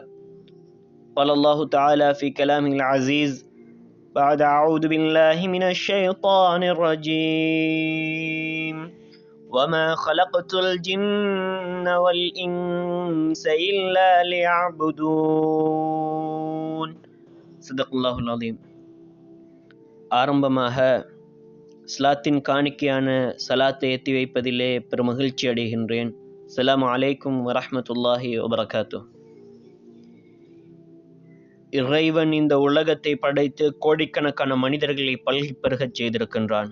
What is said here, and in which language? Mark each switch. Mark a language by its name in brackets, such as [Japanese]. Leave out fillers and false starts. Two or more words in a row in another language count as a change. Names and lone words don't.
[Arabic] قال الله تعالى في كلامه العزيز بعد أعوذ بالله من الشيطان الرجيم. وَمَا خَلَقْتُ الْجِنَّ وَالْإِنسَ إِلَّا لِيَعْبُدُونَ. صدق الله العليم. [Tamil] ஆரம்பமாக ஸ்லாத்தின் காணிக்கையான சலாத்தை ஏற்றி வைப்பதிலே பெருமகிழ்ச்சி அடைகின்றேன். [Arabic] السلام عليكم ورحمة الله وبركاته. [Tamil] இறைவன் இந்த உலகத்தை படைத்து கோடிக்கணக்கான மனிதர்களை பல்கி பெருகச் செய்திருக்கின்றான்.